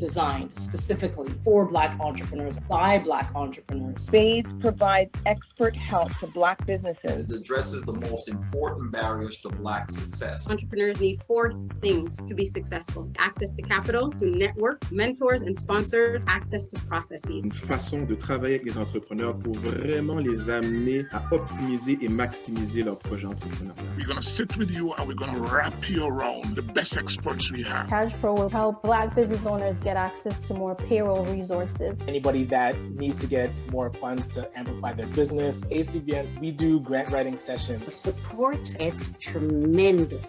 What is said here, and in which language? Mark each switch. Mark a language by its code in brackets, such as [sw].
[en] Designed specifically for Black entrepreneurs, by Black entrepreneurs. BATES provides expert help to Black businesses. It addresses the most important barriers to Black success. Entrepreneurs need 4 things to be successful: access to capital, to network, mentors and sponsors, access to processes. [fr] Une façon de travailler avec les entrepreneurs pour vraiment les amener à optimiser et maximiser leurs projets entrepreneurial. [en] We're going to sit with you and we're going to wrap you around the best experts we have. CashPro will help Black business owners get access to more payroll resources. Anybody that needs to get more funds to amplify their business, ACBNs, we do grant writing sessions. The support, it's tremendous.